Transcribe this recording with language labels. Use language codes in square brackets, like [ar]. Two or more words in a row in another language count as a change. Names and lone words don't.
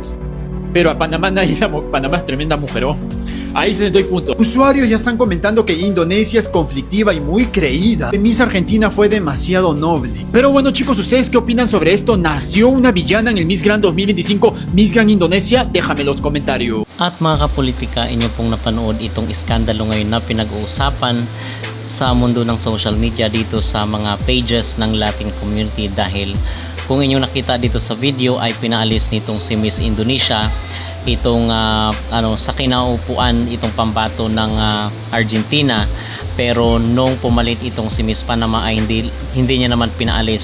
[es] Pero a Panamá Panamá es tremenda mujerón. Ahí se doy punto. Usuarios ya están comentando que Indonesia es conflictiva y muy creída. Que Miss Argentina fue demasiado noble. Pero bueno chicos, ¿ustedes qué opinan sobre esto? ¿Nació una villana en el Miss Grand 2025 Miss Grand Indonesia? Déjame los comentarios. [tl] At mga kapolitika, inyo pong napanood itong iskandalo ngayon na pinag-uusapan sa mundo ng [en] social media [tl] dito sa mga pages ng [en] Latin community, [tl] dahil kung inyo nakita dito sa video ay pinaalis nitong si Miss Indonesia itong sa kinaupuan itong pambato ng Argentina, pero nung pumalit itong si Miss Panama ay hindi niya naman pinaalis.